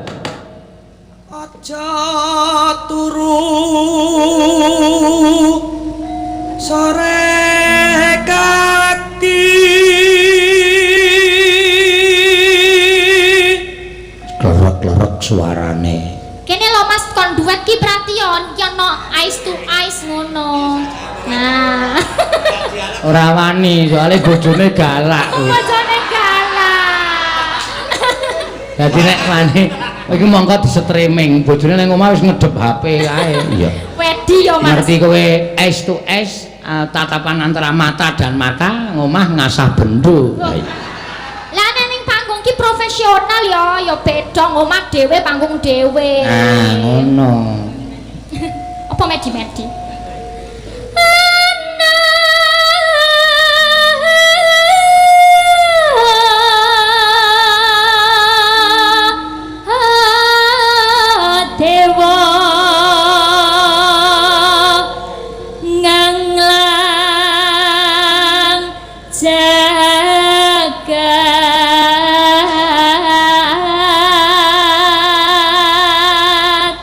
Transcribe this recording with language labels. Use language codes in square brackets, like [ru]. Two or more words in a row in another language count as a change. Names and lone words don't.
[jv] Aja turu sore kaki Klerak-klerak suarane. Kene lho Mas kon duet ki perhatian ki ono [en] eyes to eyes [jv] ngono. Nah. Ora wani soalnya bojone galak. Bojone galak. Dadi nek wani iki mongko di streaming, bojone nang omah wis ngedep HP kae. Iya. Wedi yo Mas. Ngerti kowe [en] eyes to eyes, [id] tatapan antara mata dan mata, [jv] ngomah ngasah bendu. Lah ning panggung ki profesional ya beda omah dhewe panggung dhewe. Ah, ngono. Apa medi-medi? Dewa nganglang jagat